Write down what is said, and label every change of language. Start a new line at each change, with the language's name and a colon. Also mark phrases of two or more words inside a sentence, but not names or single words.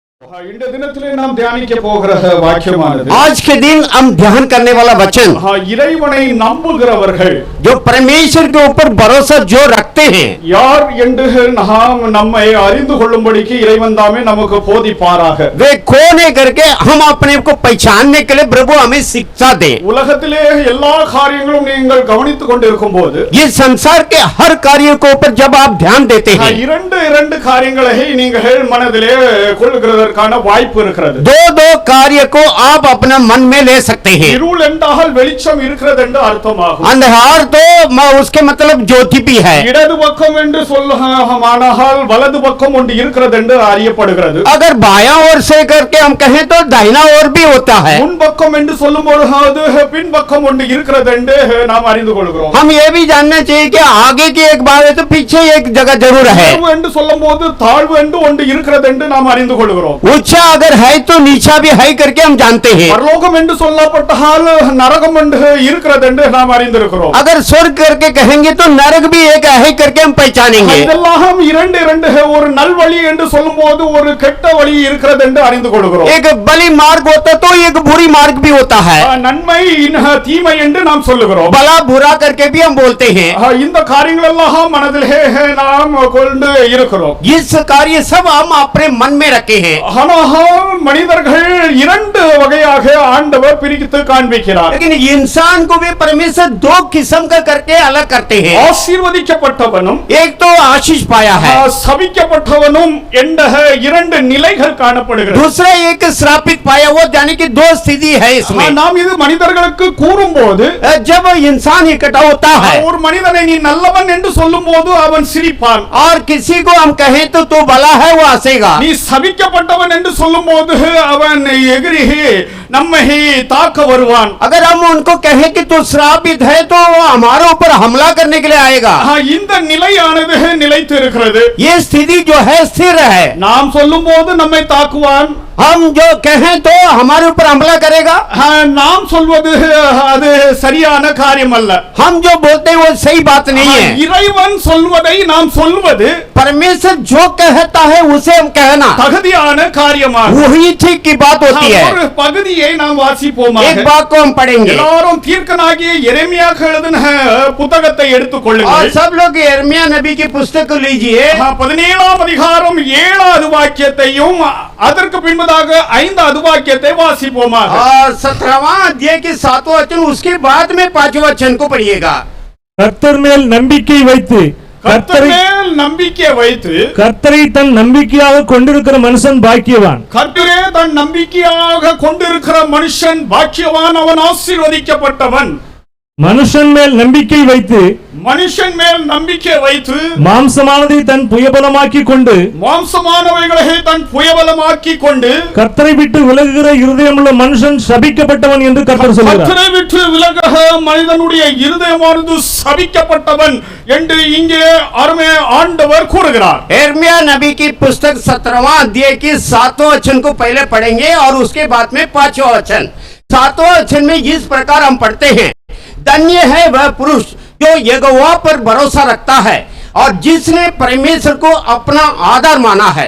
Tamil: இந்த தினத்திலே நாம் தியானிக்க போகிற வாக்கியமானது
Hindi: आज के दिन हम ध्यान करने वाला वचन
Tamil: இறைவனை நம்புகிறவர்கள்
Hindi: जो परमेश्वर के ऊपर भरोसा जो रखते हैं
Tamil: யார் என்று நாம் நம்மை அறிந்து கொள்ளும்படிக்கு இறைவன் தாமே நமக்கு போதிப்பாராக
Hindi: वे कौन है करके हम अपने को पहचानने के लिए प्रभु हमें शिक्षा दे।
Tamil: உலகத்திலே எல்லா காரியங்களும் நீங்கள் கவனித்துக் கொண்டிருக்கும்போது
Hindi: ये संसार के हर कार्य के ऊपर जब आप ध्यान देते हैं
Tamil: இரண்டு காரியங்களை நீங்கள் மனதிலே கொள்ளுகிறதற்கான வாய்ப்பு இருக்கிறது।
Hindi: दो दो कार्य को आप अपना मन में ले सकते हैं।
Tamil: இருள் என்றால் வெளிச்சம் இருக்கிறது என்று அர்த்தமாகும்।
Hindi: अंधकार तो उसके मतलब ज्योति भी है।
Tamil: இடது பக்கம் என்று சொல்லுமானால் வலது பக்கம் ஒன்று இருக்கிறது என்று அறியப்படுகிறது।
Hindi: अगर बायां ओर से करके हम कहें तो दाहिना ओर भी होता है।
Tamil: முன் பக்கம் என்று சொல்லும்போது பின் பக்கம் ஒன்று இருக்கிறது என்று நாம் அறிந்து கொள்கிறோம்।
Hindi: हम ये भी जानना चाहिए कि आगे की एक बात है तो पीछे एक जगह जरूर है।
Tamil: என்று சொல்லும்போது தாழ்வு என்று ஒன்று இருக்கிறது என்று நாம் அறிந்து கொள்கிறோம்।
Hindi: ऊंचा अगर है तो नीचा भी है करके हम जानते हैं।
Tamil: பரலோகம் என்று சொல்லப்பட்டால் நரகம் என்று இருக்கிறது என்று நாம் அறிந்திருக்கிறோம்।
Hindi: अगर स्वर्ग करके कहेंगे तो नरक भी एक है करके हम पहचानेंगे।
Tamil: இதெல்லாம் இரண்டு ஒரு நல்வழி என்று சொல்லும்போது ஒரு கெட்ட வழி இருக்கிறது என்று அறிந்து கொள்கிறோம்।
Hindi: एक भली मार्ग होता तो एक बुरी मार्ग भी होता है।
Tamil: நன்மை தீமை என்று நாம் சொல்லுகிறோம்।
Hindi: भला बुरा करके भी हम बोलते हैं।
Tamil: இந்த காரியங்கள் எல்லாம் மனதிலே நாம் கொண்டு இருக்கிறோம்।
Hindi: इस कार्य सब हम अपने मन में रखे हैं।
Tamil: மனிதர்கள் இரண்டு வகையாக ஆண்டவர் பிரித்து காண்பிக்கிறார்।
Hindi: लेकिन इंसान को भी परमेश्वर दो किस्म का करके अलग करते हैं।
Tamil: ஆசீர்வதிக்கப்பட்டவனும்
Hindi: एक तो आशीष पाया है,
Tamil: சபிக்கப்பட்டவனும் என்ற இரண்டு நிலைகள் காணப்படுகிறது।
Hindi: दूसरा एक श्रापित पाया, वो जाने की दो स्थिति है इसमें।
Tamil: நாம் இது மனிதர்களுக்கு கூறும்போது
Hindi: जब इंसान इकट्ठा होता है
Tamil: ஒரு மனிதனை நீ நல்லவன் என்று சொல்லும்போது அவன் சிரிப்பான்।
Hindi: और किसी को हम कहें तो तू भला है वो हंसेगा।
Tamil: நீ சபிக்கப்பட்டவன் என்று சொல்லும்போது அவன் எகிரி நம்மை தாக்க வருவான்।
Hindi: अगर हम उनको कहें कि तू श्रापित है तो वो हमारे ऊपर हमला करने के लिए आएगा।
Tamil: இந்த நிலையானது நிலைத்து இருக்கிறது।
Hindi: ये स्थिति जो है स्थिर है।
Tamil: நாம் சொல்லும்போது நம்மை தாக்குவான்,
Hindi: हम जो कहें तो हमारे ऊपर हमला करेगा।
Tamil: நாம் சொல்வது அது சரியான காரியம் அல்ல।
Hindi: हम जो बोलते हैं वो सही बात नहीं है।
Tamil: இறைவன் சொல்வதை நாம் சொல்வது
Hindi: परमेश्वर जो कहता है उसे हम कहना
Tamil: தகுதியான காரியமாகும்।
Hindi: वही ठीक की बात होती है।
Tamil: ஒரு பகுதியை நாம் வாசிப்போமாக।
Hindi: एक बात को हम पढ़ेंगे।
Tamil: எல்லாரும் தீர்க்கனாகிய எரேமியாவுக்கு எழுதின புத்தகத்தை எடுத்துக்
Hindi: और
Tamil: கொள்ளுங்கள்।
Hindi: सब लोग यिर्मयाह नबी की पुस्तक को लीजिए।
Tamil: 17ஆம் அதிகாரம் 7வது வாக்கியத்தையும் அதற்கு பின்பதாக 5வது வாக்கியத்தை வாசிப்போமாக।
Hindi: और 17वां अध्याय के 7वां वचन, उसके बाद में 5वां वचन को पढ़िएगा।
Tamil: கர்த்தர் மேல் நம்பிக்கை வைத்து கர்த்தர் மேல் நம்பிக்கை வைத்து கர்த்தரை தன் நம்பிக்கையாக கொண்டிருக்கிற மனுஷன் பாக்கியவான்। கர்த்தரே தன் நம்பிக்கையாக கொண்டிருக்கிற மனுஷன் பாக்கியவான், அவன் ஆசீர்வதிக்கப்பட்டவன்। மனுஷன் மேல் நம்பிக்கை வைத்து மனுஷன் மேல் நம்பிக்கை வைத்து மாம்சமானதை தன் புயபலமாக்கி கொண்டு மாம்சமானவைகளை தன் புயபலமாக்கி கொண்டு கர்த்தரை விட்டு விலகுகிற இருதயமுள்ள மனுஷன் சபிக்கப்பட்டவன் என்று கர்த்தர் சொல்கிறார்। கர்த்தரை விட்டு விலகுகிற மனிதனுடைய இருதயமானது சபிக்கப்பட்டவன் என்று இங்கே அருமை ஆண்டவர் கூறுகிறார்।
Hindi: यिर्मयाह नबी की पुस्तक 17वां अध्याय के 7वां वचन को पहले पढ़ेंगे और उसके बाद में 5वां वचन। 7वां वचन में इस प्रकार हम पढ़ते हैं, धन्य है वह पुरुष जो यहोवा पर भरोसा रखता है और जिसने परमेश्वर को अपना आधार माना है।